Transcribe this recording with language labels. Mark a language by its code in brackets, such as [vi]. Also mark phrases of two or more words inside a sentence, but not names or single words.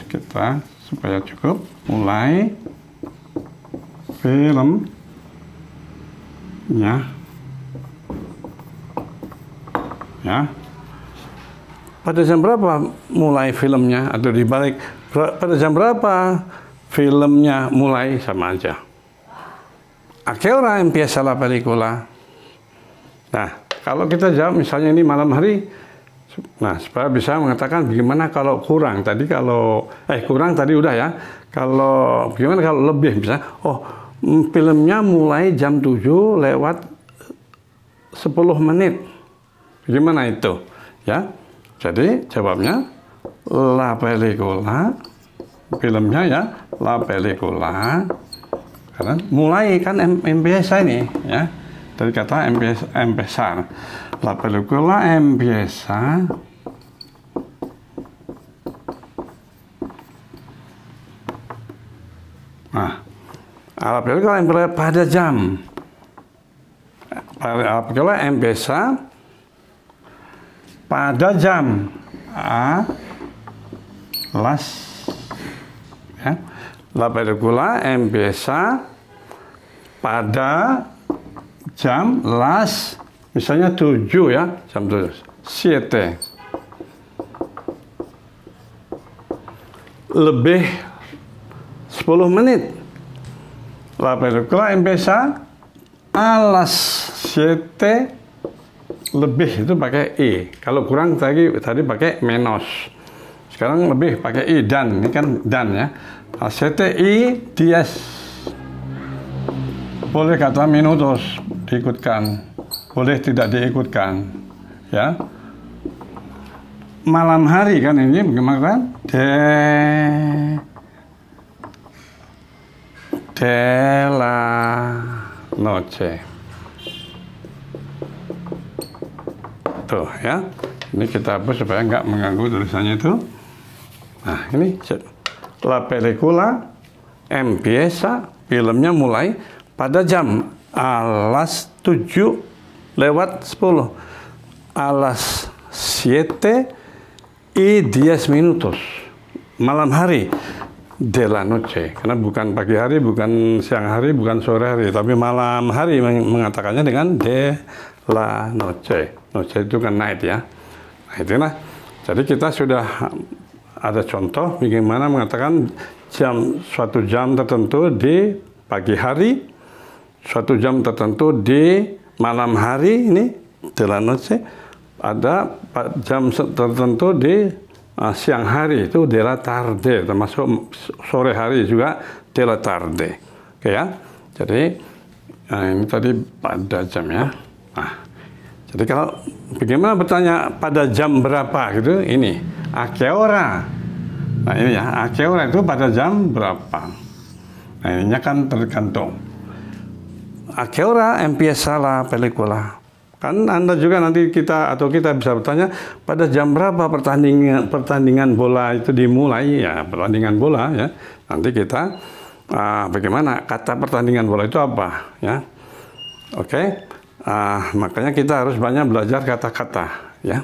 [id] Kita supaya cukup. Mulai filmnya, ya. Pada jam berapa mulai filmnya, atau dibalik, pada jam berapa filmnya mulai, sama aja. [es] A qué hora empieza la película? [id] Nah, kalau kita jawab misalnya ini malam hari, nah supaya bisa mengatakan bagaimana kalau kurang. Tadi kalau kurang tadi udah ya. Kalau bagaimana kalau lebih, misalnya filmnya mulai jam 7 lewat 10 menit. Bagaimana itu? Ya. Jadi jawabnya [es] la película, [id] filmnya ya, [es] la película. [id] Karena mulai kan empieza ini ya. Dari kata empezar. [es] La película empieza la película empieza [id] pada jam. [es] La película empieza [id] pada jam las ya. [es] La película empieza [id] pada jam las, misalnya 7 ya, jam 7, 7 lebih 10 menit. [es] La película empieza a las 7 [id] lebih, itu pakai i. Kalau kurang tadi pakai menos. Sekarang lebih pakai i, dan. Ini kan dan ya. CTI 10. Boleh kata minutos diikutkan, boleh tidak diikutkan. Ya. Malam hari kan ini bagaimana kan? [es] De la noche. [id] Tuh ya, ini kita hapus supaya nggak mengganggu tulisannya itu. Nah ini [es] la película empieza, [id] filmnya mulai pada jam alas 7 lewat 10, [es] alas 7 y 10 minutos. [id] Malam hari, [es] de la noche. [id] Karena bukan pagi hari, bukan siang hari, bukan sore hari, tapi malam hari mengatakannya dengan [es] de la noche. [id] Noche itu kan night ya. Nah, itulah. Jadi kita sudah ada contoh bagaimana mengatakan suatu jam tertentu di pagi hari, suatu jam tertentu di malam hari, ini [es] de la noche. [id] Ada jam tertentu di siang hari, itu [es] de la tarde, [id] termasuk sore hari juga [es] de la tarde. [id] Oke ya. Jadi ini tadi pada jam ya. Nah, jadi kalau bagaimana bertanya pada jam berapa gitu, ini [es] a qué hora. [id] Nah ini ya, [es] a qué hora [id] itu pada jam berapa. Nah ininya kan tergantung. [es] A qué hora empieza la película. [id] Kan Anda juga nanti kita bisa bertanya pada jam berapa pertandingan bola itu dimulai ya, pertandingan bola ya. Nanti kita bagaimana kata pertandingan bola itu apa ya. Oke. Makanya kita harus banyak belajar kata-kata ya.